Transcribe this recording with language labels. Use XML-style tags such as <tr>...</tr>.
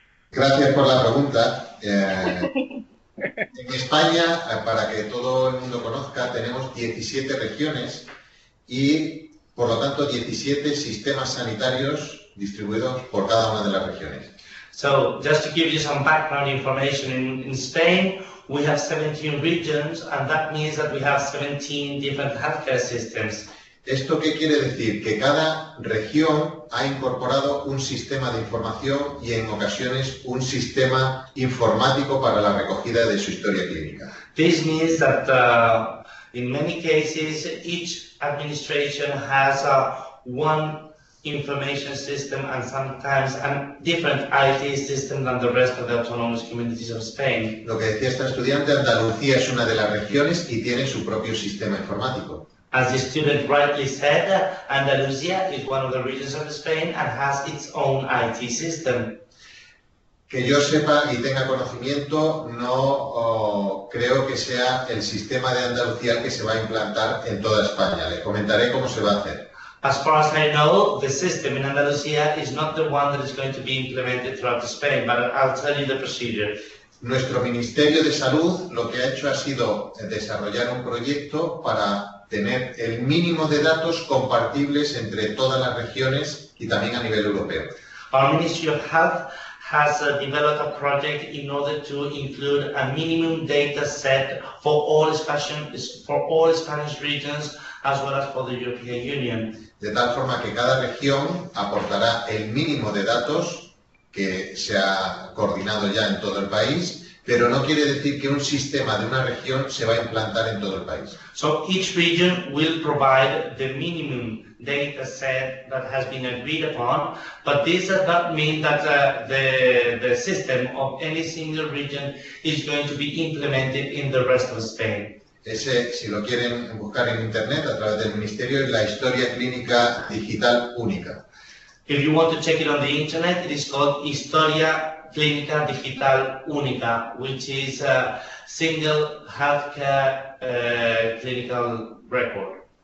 <es>Gracias por la pregunta. En España, para que todo el mundo conozca, tenemos 17 regiones y, por lo tanto, 17 sistemas sanitarios distribuidos por cada una de las regiones.</es> <en>So, just to give you some background information, in Spain we have 17 regions, and that means that we have 17 different healthcare systems.</en> <es>¿Esto qué quiere decir? Que cada región ha incorporado un sistema de información y en ocasiones un sistema informático para la recogida de su historia clínica.</es> <en>This means that in many cases each administration has one information system and sometimes a different IT system than the rest of the autonomous communities of Spain.</en> <es>Lo que decía esta estudiante, Andalucía es una de las regiones y tiene su propio sistema informático.</es> <en>As the student rightly said, Andalusia is one of the regions of Spain and has its own IT system.</en> <es>Que yo sepa y tenga conocimiento, no creo que sea el sistema de Andalucía el que se va a implantar en toda España. Les comentaré cómo se va a hacer.</es> <en>As far as I know, the system in Andalusia is not the one that is going to be implemented throughout Spain, but I'll tell you the procedure.</en> <es>Nuestro Ministerio de Salud lo que ha hecho ha sido desarrollar un proyecto para tener el mínimo de datos compartibles entre todas las regiones y también a nivel europeo.</es> <en>Our Ministry of Health has developed a project in order to include a minimum data set for all Spanish regions as well as for the European Union.</en> <es>De tal forma que cada región aportará el mínimo de datos que se ha coordinado ya en todo el país, pero no quiere decir que un sistema de una región se va a implantar en todo el país.</es> <en>So each region will provide the minimum data set that has been agreed upon, but this does not mean that the system of any single region is going to be implemented in the rest of Spain.</en> <es>Ese, si lo quieren buscar en internet a través del Ministerio, es la Historia Clínica Digital Única.</es> <en>If you want to check it on the internet, it is called</en> <es>Historia Clínica Digital Única,</es> <en>which is a single healthcare clinical record.</en>